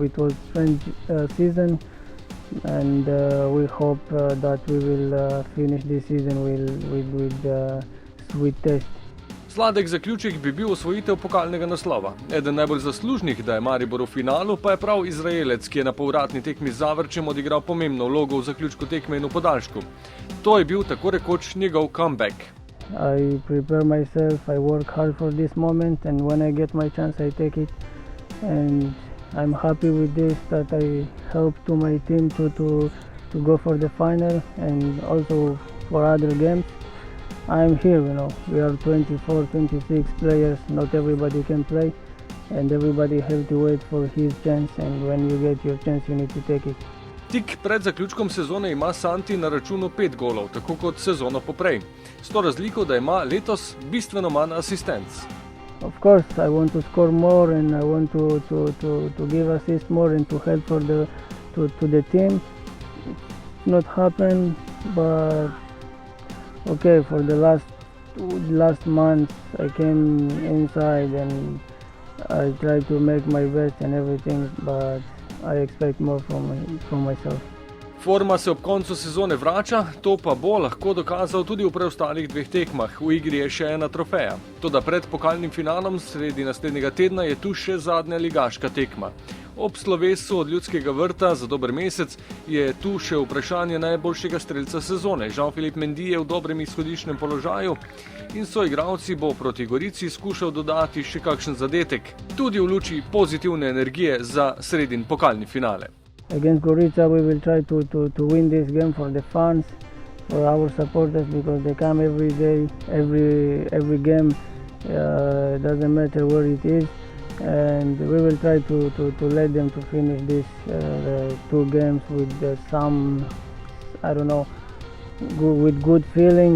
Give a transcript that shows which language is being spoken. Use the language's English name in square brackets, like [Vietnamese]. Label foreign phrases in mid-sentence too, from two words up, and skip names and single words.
[English] It was strange season. And we hope that we will finish this season with sweet taste. [Slovenian] Sladek zaključek bi bil osvojitev pokalnega naslova. Eden najbolj zaslužnih, da je Maribor v finalu, pa je prav Izraelec, ki je na povratni tekmi z Zavrčem odigral pomembno vlogo v zaključku tekme in v podaljšku. To je bil tako rekoč njegov comeback. [English] I prepare myself, I work hard for this moment, and when I get my chance I take it. And I'm happy with this, that I help to my team to go for the final and also for other games. I'm here, you know, we are 24, 26 players, not everybody can play and everybody have to wait for his chance, and when you get your chance you need to take it. [Slovenian] Tik pred zaključkom sezone ima Santi na računu 5 golov, tako kot sezono poprej. S to razliko, da ima letos bistveno manj asistenc. [English] Of course, I want to score more and I want to give assist more and to help to the team. It's not happened, but okay. For the last month, I came inside and I tried to make my best and everything, but I expect more from myself. [Slovenian] Forma se ob koncu sezone vrača, to pa bo lahko dokazal tudi v preostalih 2 tekmah. V igri je še ena trofeja. Toda pred pokalnim finalom sredi naslednjega tedna je tu še zadnja ligaška tekma. Ob slovesu od Ljudskega vrta za dober mesec je tu še vprašanje najboljšega strelca sezone. Jean-Philippe Mendy je v dobrem izhodiščnem položaju in soigralci bo proti Gorici skušal dodati še kakšen zadetek, tudi v luči pozitivne energije za sredin pokalni finale. [English] Against Gorica we will try to win this game for the fans, for our supporters, because they come every day, every game, doesn't matter where it is, and we will try to let them to finish this 2 games with some, I don't know, with good feeling.